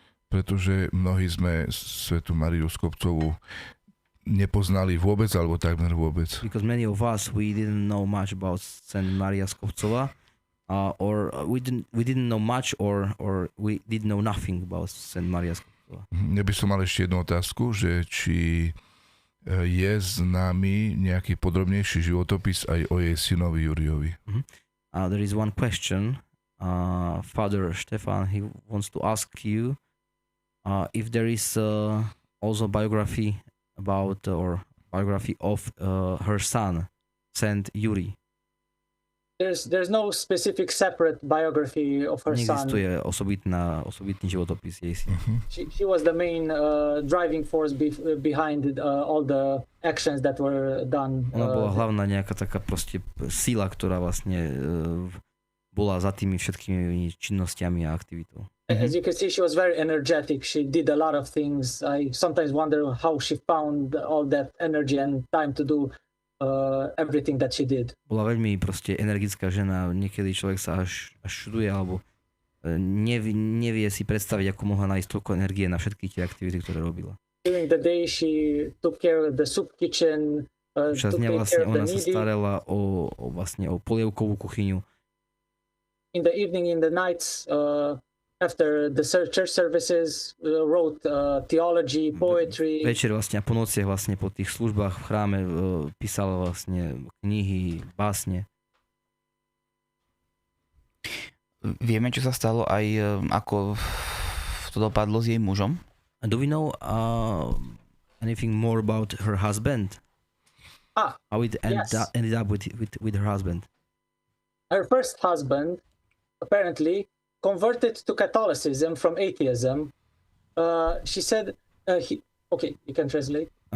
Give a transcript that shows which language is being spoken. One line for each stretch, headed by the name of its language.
Slovak: Pretože mnohí sme svätú Máriu Skobcovú nepoznali vôbec, alebo takmer vôbec.
English: Because many of us, we didn't know much about Saint Mária Skobcová, or we didn't know much, or we didn't know nothing about Saint Mária Skobcová.
Slovak: Ja by som mal ešte jednu otázku, že či je známy nejaký podrobnejší životopis aj o jej synovi Juriovi.
English: There is one question. Father Stefan, he wants to ask you if there is also biography about or biography of her son, Saint Yuri. There's no specific separate biography of her son.
Slovak: Neexistuje osobitný životopis jej syna.
English: She was the main driving force behind all the actions that were done.
Slovak: Ona bola hlavná nejaká taká proste sila, ktorá vlastne bola za tými všetkými činnostiami a aktivitou.
English: As you can see, she was very energetic. She did a lot of things. I sometimes wonder how she found all that energy and time to do everything that she did.
Slovak: Bola veľmi proste energická žena. Niekedy človek sa až čuduje, alebo nevie si predstaviť, ako mohla nájsť toľko energie na všetky tie aktivity, ktoré robila.
English: During the day she took care of the soup kitchen.
Slovak: Počas dňa vlastne ona sa starala o polievkovú kuchyňu.
English: In the evening, in the nights, after the church services, wrote theology, poetry.
Slovak: Večer vlastne a po nociach vlastne po tých službách v chráme písala vlastne knihy, básne. Vieme, čo sa stalo aj ako to dopadlo s jej mužom?
English: Do we know anything more about her husband? How it ended up with her husband? Her first husband apparently converted to Catholicism from atheism. She said, okay, you can translate.